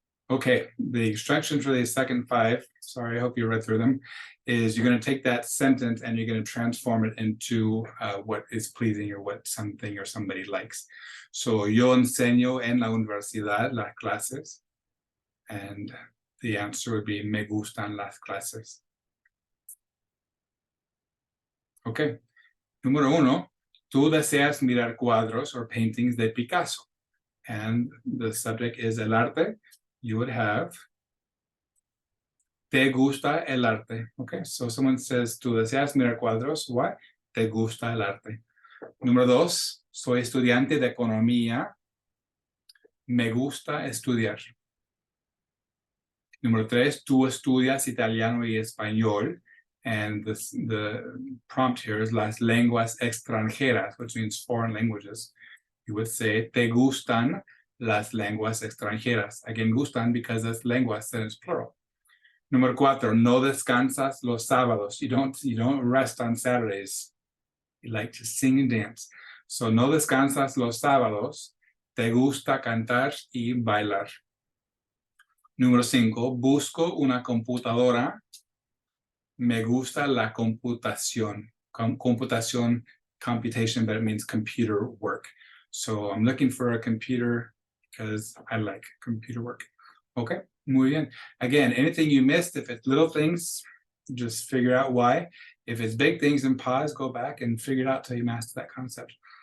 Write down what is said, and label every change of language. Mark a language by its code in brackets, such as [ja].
[en] Okay, the instructions for the second 5, sorry, I hope you read through them, is you're going to take that sentence and you're going to transform it into what is pleasing or what something or somebody likes. [es] So, yo enseño en la universidad las clases. [en] And the answer would be, [es] me gustan las clases. Okay. Número 1, tú deseas mirar cuadros [en] or paintings [es] de Picasso. [en] And the subject is el arte. You would have, [es] te gusta el arte. [en] Okay, so someone says, [es] tú deseas mirar cuadros. [en] What? [es] Te gusta el arte. Número 2, soy estudiante de economía. Me gusta estudiar. Número 3, tú estudias italiano y español. [en] And the prompt here is [es] las lenguas extranjeras, [en] which means foreign languages. You would say, [es] te gustan las lenguas extranjeras. [en] Again, gustan because it's lenguas and it's plural. [es] Número 4, no descansas los sábados. [en] You don't rest on Saturdays. You like to sing and dance. [es] So, no descansas los sábados. Te gusta cantar y bailar. Número 5, busco una computadora. Me gusta la computación. [en] Computación, computation, but it means computer work. So I'm looking for a computer because I like computer work. Okay, [es] muy bien. [en] Again, anything you missed, if it's little things, just figure out why. If it's big things, then pause, go back and figure it out till you master that concept.